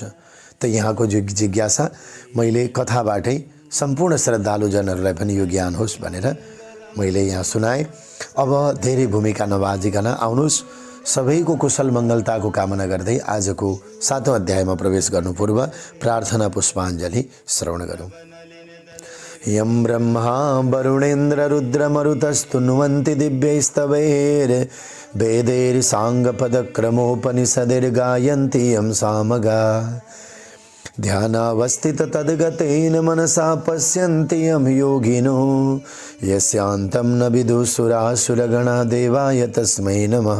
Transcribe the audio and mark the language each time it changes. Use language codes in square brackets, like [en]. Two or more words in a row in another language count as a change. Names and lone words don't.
[ne] त यहाँको जिज्ञासा मैले कथाबाटै सम्पूर्ण श्रद्धालुजनहरूलाई पनि यो ज्ञान होस् भनेर मैले यहाँ सुनाएँ। अब धेरै भूमिका नबाजिकन आउनुहोस्, सबैको कुशल मङ्गलताको कामना गर्दै आजको 7औं अध्यायमा प्रवेश गर्नु पूर्व प्रार्थना पुष्पाञ्जली श्रवण गरौँ। [sa] यं ब्रह्मा वरुणेन्द्र रुद्रमरुतस्तुन्वन्ति दिव्यैस्तवैर् वेदैर्साङ्गपदक्रमोपनिषदैर्गायन्ति यं सामगा ध्यानावस्थित तद्गतेन मनसा पश्यन्ति यं योगिनो यस्यान्तं न विदुषुरासुरगणा देवाय तस्मै नमः।